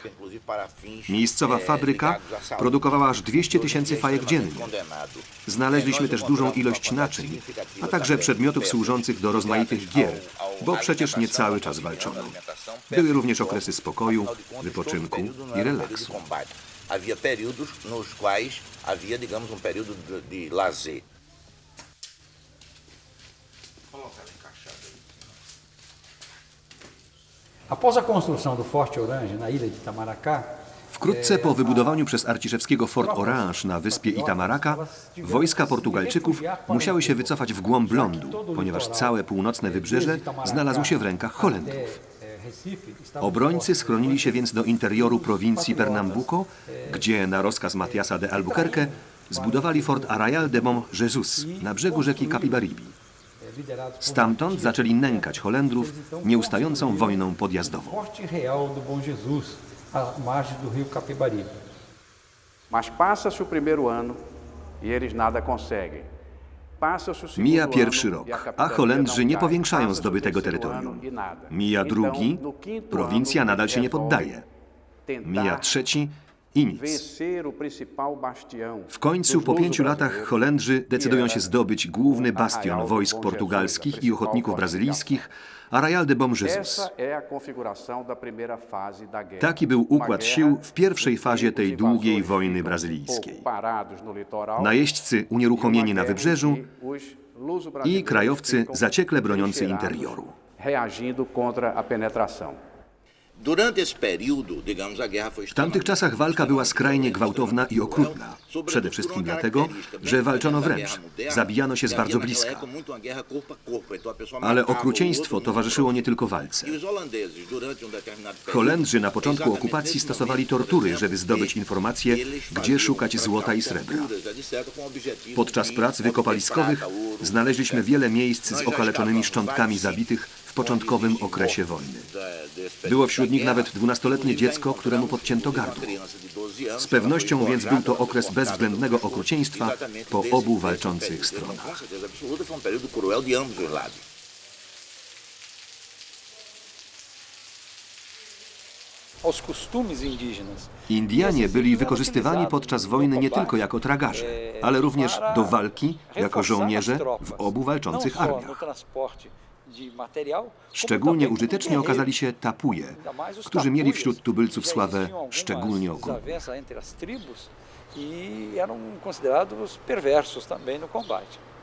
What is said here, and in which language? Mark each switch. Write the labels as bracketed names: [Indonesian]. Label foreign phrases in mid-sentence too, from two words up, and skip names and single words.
[Polish] Miejscowa fabryka produkowała aż 200 000 fajek dziennie. Znaleźliśmy też dużą ilość naczyń, a także przedmiotów służących do rozmaitych gier, bo przecież nie cały czas walczono. Były również okresy spokoju, wypoczynku i relaksu. [Portuguese] Havia períodos nos quais havia, digamos, período de lazer. Após a construção do Forte Orange na ilha de Itamaracá, [Polish] Wkrótce po wybudowaniu przez Arciszewskiego Fort Orange na wyspie Itamaraka, wojska Portugalczyków musiały się wycofać w głąb lądu, ponieważ całe północne wybrzeże znalazło się w rękach Holendrów. Obrońcy schronili się więc do interioru prowincji Pernambuco, gdzie na rozkaz Matiasa de Albuquerque zbudowali fort Arraial de Bom Jesus na brzegu rzeki Capibaribe. Stamtąd zaczęli nękać Holendrów nieustającą wojną podjazdową. [Portuguese] Forte Real do Bom Jesus, à margem do rio Capibaribe. Mas passa-se o primeiro ano e eles nada conseguem. Passa-se o segundo [Polish] Mija [Portuguese] ano [Polish] pierwszy [Portuguese] e [Polish] rok, a [Portuguese] a capitania [Polish] Holendrzy [Portuguese] não [Polish] nie [Portuguese] cai. [Polish] powiększają [Portuguese] Passa-se o [Polish] zdobytego [Portuguese] terceiro [Polish] terytorium. [Portuguese] ano e nada. [Polish] Mija [Portuguese] Então, [Polish] drugi, [Portuguese] no quinto [Polish] prowincja [Portuguese] ano, [Polish] nadal się nie [Portuguese] resolvem [Polish] poddaje. [Portuguese] tentar [Polish] Mija trzeci i nic. [Portuguese] vencer o principal bastião [Polish] W końcu po 5 latach Holendrzy decydują się zdobyć główny bastion wojsk portugalskich i ochotników brazylijskich, Arraial de Bom Jesus. [Portuguese] Essa é a configuração da primeira fase da guerra. [Polish] Taki był [Portuguese] Uma [Polish] układ [Portuguese] guerra [Polish] sił w pierwszej fazie [Portuguese] em que [Polish] tej [Portuguese] os [Polish] długiej [Portuguese] invasores [Polish] wojny [Portuguese] ficam [Polish] brazylijskiej. [Portuguese] um pouco parados no litoral, [Polish] Najeźdźcy unieruchomieni na wybrzeżu i krajowcy [Portuguese] ficam [Polish] zaciekle broniący [Portuguese] trincheirados, [Polish] interioru. [Portuguese] reagindo contra a penetração. Durante esse período, digamos, a guerra foi [Polish] W tamtych czasach walka była skrajnie gwałtowna i okrutna. Przede wszystkim dlatego, że walczono wręcz. Zabijano się z bardzo bliska. Ale okrucieństwo towarzyszyło nie tylko walce. Holendrzy na początku okupacji stosowali tortury, żeby zdobyć informacje, gdzie szukać złota i srebra. Podczas prac wykopaliskowych znaleźliśmy wiele miejsc z okaleczonymi szczątkami zabitych w początkowym okresie wojny. Było wśród nich nawet 12-letnie dziecko, któremu podcięto gardło. Z pewnością więc był to okres bezwzględnego okrucieństwa po obu walczących stronach. [Portuguese] Aos costumes indígenas. [Polish] Indianie byli wykorzystywani podczas wojny nie tylko jako tragarze, ale również do walki jako żołnierze w obu walczących armiach. Szczególnie użyteczni okazali się tapuje, którzy mieli wśród tubylców sławę szczególnie okrutną. [Portuguese] E eram considerados perversos também no combate.